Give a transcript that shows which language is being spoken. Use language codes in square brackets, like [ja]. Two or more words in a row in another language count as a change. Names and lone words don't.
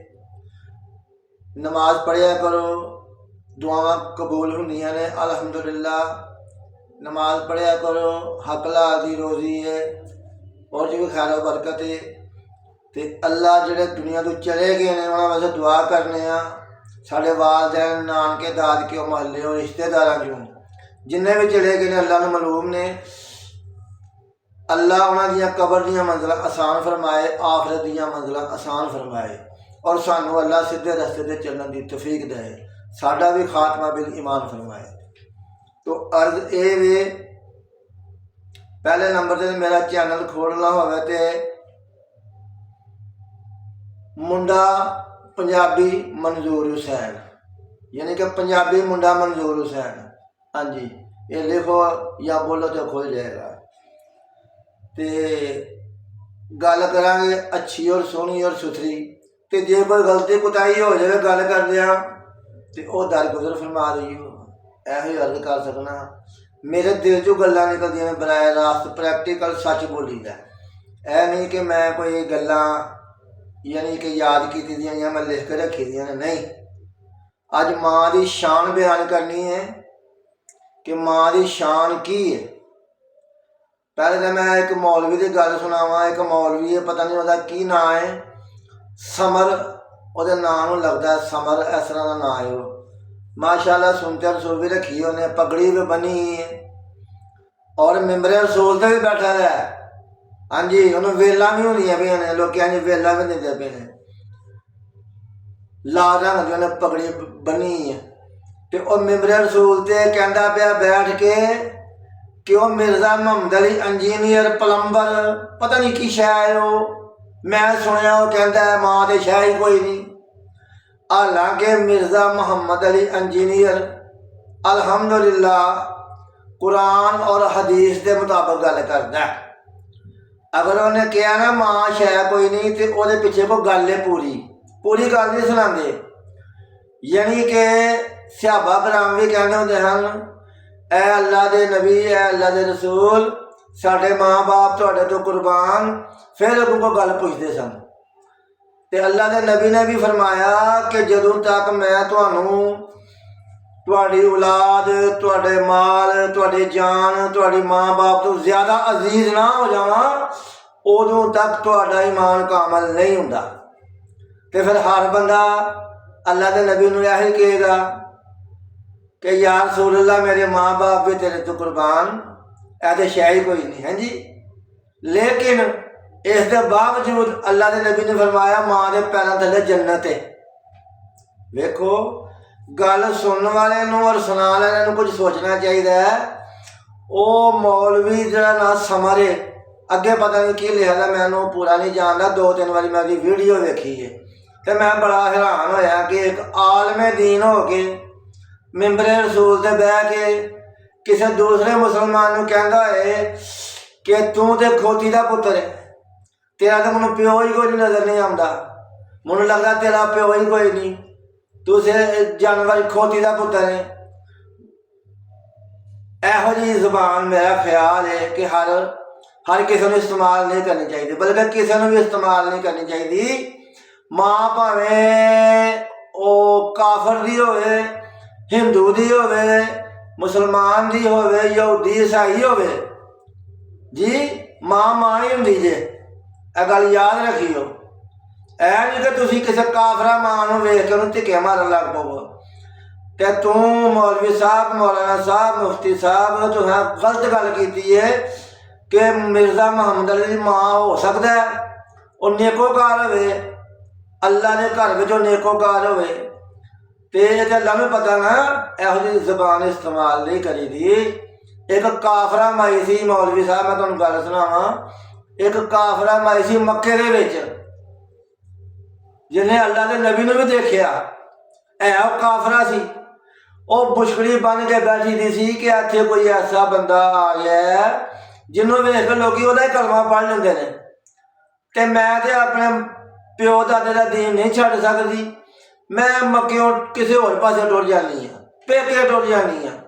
[pa] نماز پڑھیا کرو، دعاواں قبول ہوندیاں نے الحمدللہ۔ نماز پڑھیا کرو، حق لال دی روزی ہے اور جو خیر و برکت ہے، تے اللہ جڑے دنیا تو چلے گئے نے انہاں واسطے دعا کرنے ساڈے والدین نانکے دادکے محلے اور رشتے داراں چوں جنہیں بھی چلے گئے نے اللہ نوں معلوم نے، اللہ انہاں دیاں قبر دیاں منزلاں آسان فرمائے، آخرت دیاں منزلاں آسان فرمائے، اور سانوں اللہ سیدھے رستے تے چلن دی توفیق دے، ساڈا بھی خاتمہ بالایمان فرمائے۔ تو عرض اے وے، پہلے نمبر تے میرا چینل کھولنا ہوئے تے منڈا پنجابی منظور حسین، یعنی کہ پنجابی منڈا منظور حسین، ہاں جی [ur] یہ لکھو یا بولو تو کھل جائے گا۔ [pa] تے گل کریں گے اچھی اور سونی اور ستھری، تے جے کوئی غلطی کوتاہی ہو جائے گل کردیا تے او درگزر فرما دیو، ایہی عرض کر سکنا۔ میرے دل چوں گلاں نکلدیاں نے براہ راست پریکٹیکل سچ بولی دا، اے نہیں کہ میں کوئی گلاں یعنی کہ یاد کیتی دیاں یا میں لکھ کے رکھی دیاں نے، نہیں۔ اج ماں دی شان بیان کرنی ہے کہ ماں دی شان کی ہے۔ پہلے تو میں ایک مولوی دی گل سناواں، ایک مولوی ہے پتہ نہیں وہ کی نام ہے، سمر وہ نام لگتا ہے، سمر اس طرح کا نام ہے وہ، ماشاء اللہ سنتے رسول بھی رکھی انہیں، پگڑی بھی بنی ہے اور ممبر رسول تے بھی بیٹھا ہے، ہاں جی انہوں ویلاں بھی ہونی پہ نے، لوگ کہیں ویلاں بھی دے پے نے، لال رنگ کی انہیں پگڑی بنی ہے، تے وہ ممبر رسول تے کہندا پیا بیٹھ کے کہ وہ مرزا محمد علی انجینئر پلمبر پتہ نہیں کی شے ہے وہ، میں سنیا وہ کہندا ہے ماں تے شے ہی کوئی نہیں، حالانکہ مرزا محمد علی انجینئر الحمدللہ قرآن اور حدیث دے مطابق گل کردا ہے۔ اگر انہیں کہا نا ماں شے کوئی نہیں تو وہ پیچھے کو گل ہے پوری گل نہیں سناندے، یعنی کہ صحابہ کرام بھی کہنے ہوندے ہن اے اللہ دے نبی، اے اللہ دے رسول، ساڈے ماں باپ تہاڈے تو قربان، پھر اگوں کو گل پوچھتے سن، تے اللہ دے نبی نے بھی فرمایا کہ جدوں تک میں تہاڈی اولاد، تہاڈے مال، تہاڈی جان، تہاڈی ماں باپ تو زیادہ عزیز نہ ہو جاواں ادوں تک تہاڈا ایمان کامل نہیں ہوندا۔ تے پھر ہر بندہ اللہ کے نبی نے یہی کہے گا کہ یا رسول اللہ میرے ماں باپ بھی تیرے تو قربان، ایسے شے ہی کوئی نہیں ہے جی۔ [ur] لیکن اس کے باوجود اللہ کے نبی نے فرمایا ماں کے پیروں تھلے جنت ہے۔ [pa] ویکھو گل سننے والے نوں اور سنا والے نوں کچھ سوچنا چاہیے۔ وہ مولوی جڑا نہ سمرے اگے پتہ نہیں کی لکھا تھا، میں پورا نہیں جانتا، 2-3 بار میں دی ویڈیو ویکھی ہے تو میں بڑا حیران ہویا کہ ایک عالم دین ہو کے ممبر رسول تے بہ کے کسی دوسرے مسلمان نوں کہندا ہے کہ تو تے کھوتی دا پتر ہے، [ur] تیرا تو مجھے پیو ہی کوئی نظر نہیں آتا، [pa] مجھے لگتا تیرا پیو ہی کوئی نہیں، تو جانور کھوتی دا پتر ہے۔ یہو جی زبان میرا خیال ہے کہ ہر کسی نے استعمال نہیں کرنی چاہیے، بلکہ کسی نے بھی استعمال نہیں کرنی چاہیے۔ ماں بھاویں وہ کافر دی ہوئے، ہندو دی ہوئے، مسلمان دی ہوئے، یہودی عیسائی ہوئے، جی ماں ہی ہوں جی، یہ گل یاد رکھیو۔ اے نہیں کہ تسی کسی کافرہ ماں نوں ویکھ کے انہوں دھکے مارن لگ پو کہ مولوی صاحب، مولانا صاحب، مفتی صاحب تساں غلط گل کیتی ہے کہ مرزا محمد علی دی ماں ہو سکتا ہے وہ نیکوکار ہوئے، اللہ نے گھر میں جو نیکوکار ہوئے، تے اللہ میں پتہ نا یہو جی زبان استعمال نہیں کری دی۔ ایک کافرہ مائی سی مولوی صاحب، میں تمہیں گل سناواں، ایک کافرہ مائی سی مکے دے وچ جنہیں اللہ کے نبی نے بھی دیکھیا، وہ کافرہ سی، وہ بشکڑی بن کے بیٹھی دی سی کہ اتنے کوئی ایسا بندہ آ گیا ہے جنہوں ویکھ کے لوگ وہ کلمہ پڑھ لیندے نے، تے میں تے اپنے پیو دادے دا دین نہیں چھڈ سکتی، میں مکیوں کسی اور پاسے ٹر جانی ہاں، پیکے ٹر جانی ہاں۔